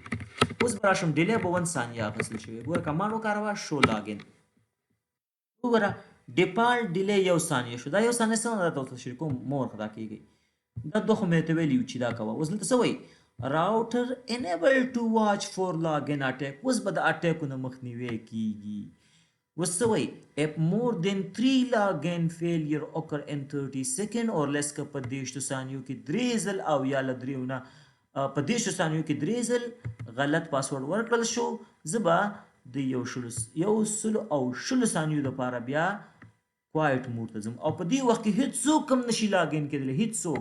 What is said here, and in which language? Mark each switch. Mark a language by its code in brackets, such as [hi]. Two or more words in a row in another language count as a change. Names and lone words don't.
[ps] اوس به راشم ډیلی به 1 ثانیه اخیستل شوی. ګوره کمانډ وکاروه [en] show login, [ps] وګوره [en] default delay [ps] 1 ثانیه شو. دا 1 ثانیه څه نه درته تشریح کوم، مه ورخطا کېږئ. دا دوه خو مې ته ویلي چې دا کوه. اوس دلته څه وایي؟ [en] router enable to watch for login attack. [ps] اوس به د اټیکونو مخنیوی کېږي. اوس څه وایي؟ [en] if more than 3 login failure occur in 30 second or less، [ps] که په 30 ثانیو کې 3 ځل او یا له 3 نه په 30 ثانیو کې 3 ځل غلط پاسورډ ورکړل شو، زه به د 120 ثانیو دپاره بیا [en] quiet mode [ps] ته ځم، او په دې وخت کې هېڅوک هم نشي لاګین کېدلی، هېڅوک.